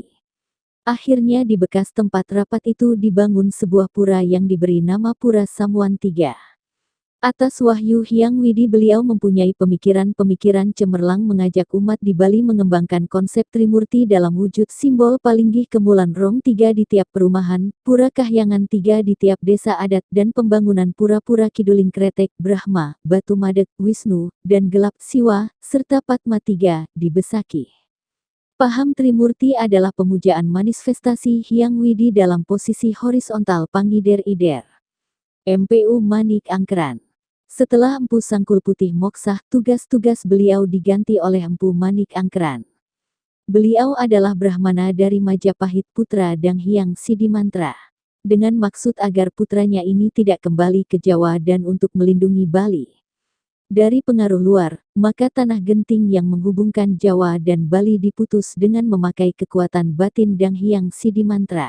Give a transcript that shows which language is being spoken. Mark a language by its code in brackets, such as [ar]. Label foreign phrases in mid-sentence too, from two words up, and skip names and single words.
[id] Akhirnya di bekas tempat rapat itu dibangun sebuah pura yang diberi nama Pura Samuan Tiga. Atas wahyu Hyang Widi beliau mempunyai pemikiran-pemikiran cemerlang mengajak umat di Bali mengembangkan konsep Trimurti dalam wujud simbol palinggih kemulan rong tiga di tiap perumahan, pura kahyangan tiga di tiap desa adat dan pembangunan pura-pura Kiduling Kretek, Brahma, Batu Madek, Wisnu, dan Gelap Siwa, serta Padma Tiga, di Besaki. Paham Trimurti adalah pemujaan manifestasi Hyang Widi dalam posisi horizontal Pangider-ider. MPU Manik Angkeran. Setelah Empu Sangkul Putih moksah, tugas-tugas beliau diganti oleh Empu Manik Angkeran. Beliau adalah Brahmana dari Majapahit putra Dang Hyang Sidimantra. Dengan maksud agar putranya ini tidak kembali ke Jawa dan untuk melindungi Bali dari pengaruh luar, maka tanah genting yang menghubungkan Jawa dan Bali diputus dengan memakai kekuatan batin Dang Hyang Sidimantra.